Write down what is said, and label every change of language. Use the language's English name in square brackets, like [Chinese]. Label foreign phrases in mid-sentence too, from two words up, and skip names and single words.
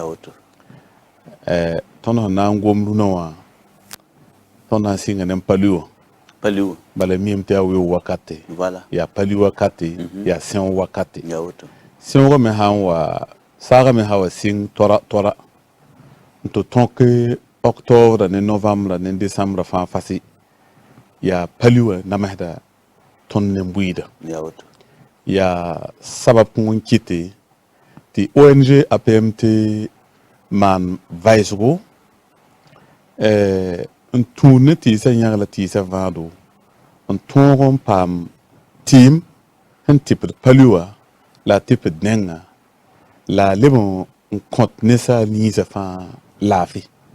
[Mossi] tõnd sẽn na n gom rũnã wã tõnd na n sɩnga ne pali wã bala miime tɩ yaa weo wakate yaa pali wakate yaa sẽo wakate sẽoogã me sã n wa saagã me sã wa sɩng toara n tɩ tõk octobre ne novembre ne décembre fãa fasɩ yaa pali wã namsda tõnd nen-buiidã yaa sabab kõn kɩte tɩ ONG APMT maan vaɩsgo n tũud ne tɩɩsã yãg la tɩɩsã vãado n tõog n paam tɩɩm sẽn tɩpd pali wã la a tɩpd nengã la a leb n kõt ninsaal ninsã fãa laafɩ